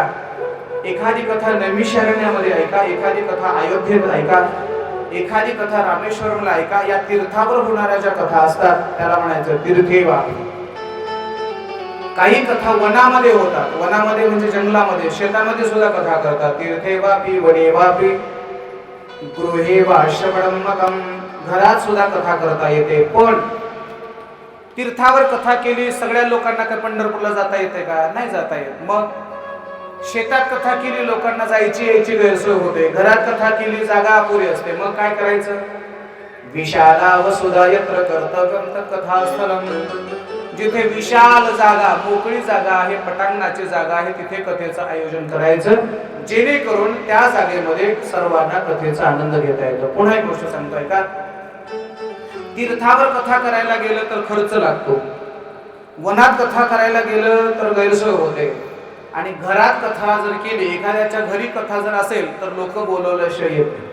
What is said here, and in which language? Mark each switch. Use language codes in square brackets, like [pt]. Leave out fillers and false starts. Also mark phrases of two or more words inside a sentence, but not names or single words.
[mr] एखादी कथा नैमिषारण्यामध्ये ऐका, एखादी कथा अयोध्येत ऐका, एखादी कथा रामेश्वरमला ऐका. या तीर्थावर होणाऱ्या ज्या कथा असतात त्याला म्हणायचं तीर्थे वापी. काही कथा वनामध्ये होतात, वनामध्ये म्हणजे जंगलामध्ये, शेतामध्ये सुद्धा कथा करतात. [sa] तीर्थे वापी वने वापी गृहे वा श्रवणमतम. [mr] घरात सुद्धा कथा करता येते. पण तीर्थावर कथा केली, सगळ्या लोकांना काय पंढरपूरला जाता येते का? नाही जाता येत. मग शेतात कथा केली, लोकांना जायची यायची गैरसोय होते. घरात कथा केली, जागा अपुरी असते. मग काय करायचं? [sa] विशाला वसुधा यत्र कर्तव्यं तत् कथास्थलम्. [mr] जिथे विशाल जागा, मोकळी जागा आहे, पटांगणाची जागा आहे, तिथे कथेचं आयोजन करायचं, जेणेकरून त्या जागेमध्ये सर्वांना कथेचा आनंद घेता येतो. पुन्हा एक गोष्ट सांगतोय का, तीर्थावर कथा करायला गेलं तर खर्च लागतो, वनात कथा करायला गेलं तर गैरसोय होते, आणि घरात कथा जर केली, एखाद्याच्या घरी कथा जर असेल तर लोक बोलवल्याशिवाय येत नाही.